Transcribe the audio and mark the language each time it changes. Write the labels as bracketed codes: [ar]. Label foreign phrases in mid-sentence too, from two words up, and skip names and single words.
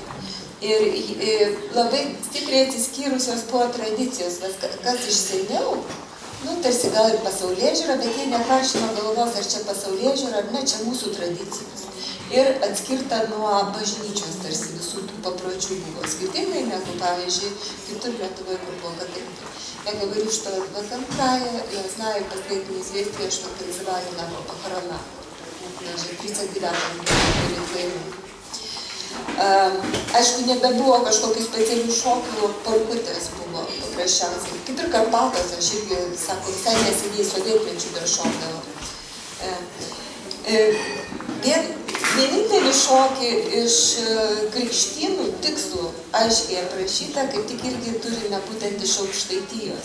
[lt] Ir labai stipriai atsiskyrusios buvo tradicijos, kas iš seniau, tarsi gal ir pasaulėžiūra, bet jie neprašino galvos, ar čia pasaulėžiūra, ar ne, čia mūsų tradicijos. Ir atskirta nuo bažnyčios, tarsi visų tų papročių. papročių buvo skirtingai negu, pavyzdžiui, kitur Lietuvoje, kur [ru] было католики. Я говорю, что в этом крае, я знаю последние известия, что призывали на похорона. Даже 39-м перед войной. [lt] Aišku, nebebuvo kažkokių specialių šokių, polkutės buvo paprasčiausiai. Kaip ir Karpatos, aš irgi, sako, visai neseniai sovietmečių dar šokdavo. Vienintelį šokį iš krikštynų tikslų aiškiai aprašyta, kaip tik irgi turime būtent iš Aukštaitijos.